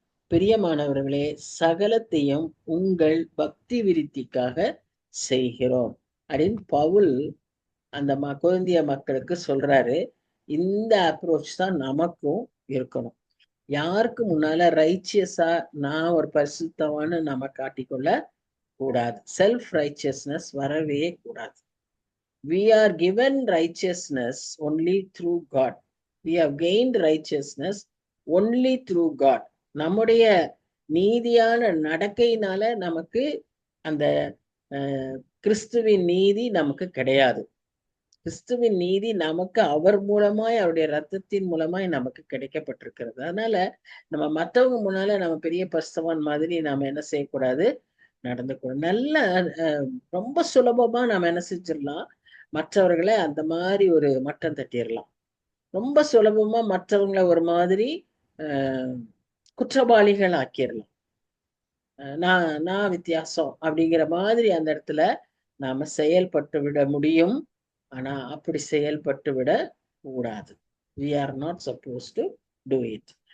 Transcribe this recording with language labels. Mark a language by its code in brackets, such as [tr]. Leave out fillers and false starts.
[ta] பிரியமானவர்களே, சகலத்தையும் உங்கள் பக்தி விருத்திக்காக செய்கிறோம் அப்படின்னு பவுல் அந்த கொரிந்திய மக்களுக்கு சொல்றாரு. இந்த அப்ரோச் தான் நமக்கும் இருக்கணும். யாருக்கு முன்னால ரைச்சியஸா நான் ஒரு பரிசுத்தவான்னு நம்ம காட்டிக்கொள்ள கூடாது. செல்ஃப் ரைச்சியஸ்னஸ் வரவே கூடாது. [en] We are given righteousness only through God. We have gained righteousness only through God. [ta] நம்முடைய நீதியான நடக்கையினால நமக்கு அந்த கிறிஸ்துவின் நீதி நமக்கு கிடையாது. கிறிஸ்துவின் நீதி நமக்கு அவர் மூலமாய், அவருடைய ரத்தத்தின் மூலமாய் நமக்கு கிடைக்கப்பட்டிருக்கிறது. அதனால நம்ம மற்றவங்க முன்னால நம்ம பெரிய பரிசுத்தவான் மாதிரி நாம என்ன செய்யக்கூடாது, நடந்துக்கூடாது. நல்ல ரொம்ப சுலபமா நாம என்ன செஞ்சிடலாம், மற்றவர்களை அந்த மாதிரி ஒரு மட்டம் தட்டிடலாம். ரொம்ப சுலபமா மற்றவங்களை ஒரு மாதிரி குற்றவாளிகள் ஆக்கிடலாம். நான் வித்தியாசம் அப்படிங்கிற மாதிரி அந்த இடத்துல நாம செயல்பட்டு விட முடியும். ஆனா அப்படி செயல்பட்டு விட கூடாது. [en] We are not supposed to do it.